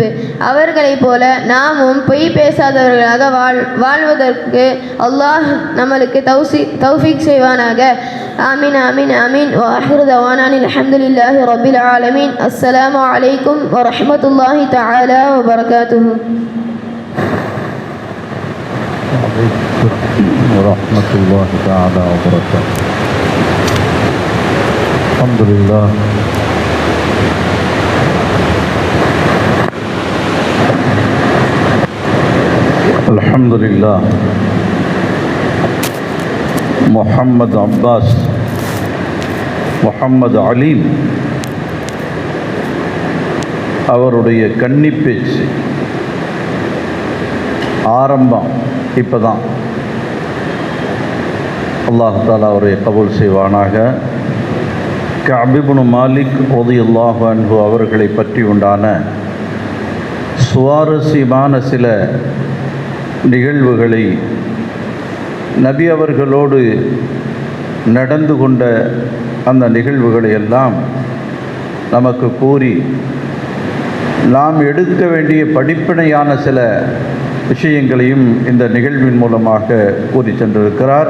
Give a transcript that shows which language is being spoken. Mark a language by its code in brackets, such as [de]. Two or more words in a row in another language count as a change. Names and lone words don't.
[ta] அவர்களைப் போல நாமும் பொய் பேசாதவர்களாக வாழ்வதற்கு அல்லாஹ் நம்மளுக்கு தௌஃபீக் செய்வானாக. [ar] آمين آمين آمين. وآخر دعوانا الحمد لله رب العالمين. السلام عليكم ورحمة الله تعالى وبركاته. ورحمة الله تعالى وبركاته. الحمد لله الحمد لله. [ta] محمد عباس محمد عليم அவருடைய கன்னி பேச்சு ஆரம்பம் இப்போ தான். [ar] الله تعالى [ta] அவரை கபூல் செய்வானாக. கஅப் இப்னு மாலிக் [ar] رضي الله عنه [ta] அவர்களை பற்றி உண்டான சுவாரஸ்யமான சில நிகழ்வுகளை நபி அவர்களோடு நடந்து கொண்ட அந்த நிகழ்வுகளை எல்லாம் நமக்கு கூறி நாம் எடுக்க வேண்டிய படிப்பினையான சில விஷயங்களையும் இந்த நிகழ்வின் மூலமாக கூறி சென்றிருக்கிறார்.